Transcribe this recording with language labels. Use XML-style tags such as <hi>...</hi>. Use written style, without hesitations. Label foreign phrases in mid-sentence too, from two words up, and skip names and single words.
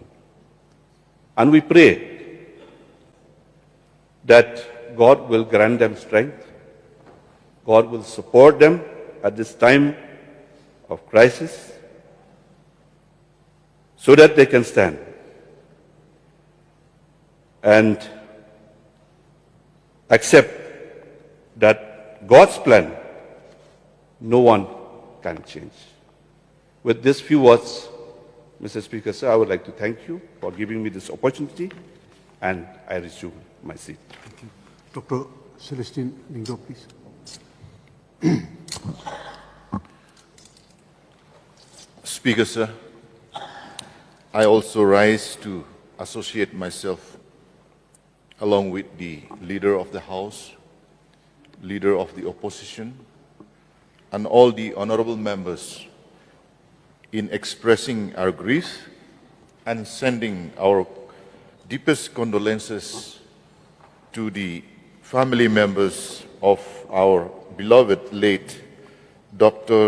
<en>And we pray that God will grant them strength, God will support them at this time of crisis so that they can stand and accept that God's plan no one can change. With these few words, Mr. Speaker, sir, I would like to thank you for giving me this opportunity, and I resume my seat. Thank you. Dr. Celestine Lingdo, please. Speaker, sir, I also rise to associate myself along with the Leader of the House, Leader of the Opposition, and all the honorable members in expressing our grief and sending our deepest condolences to the family members of our beloved late Dr.</en>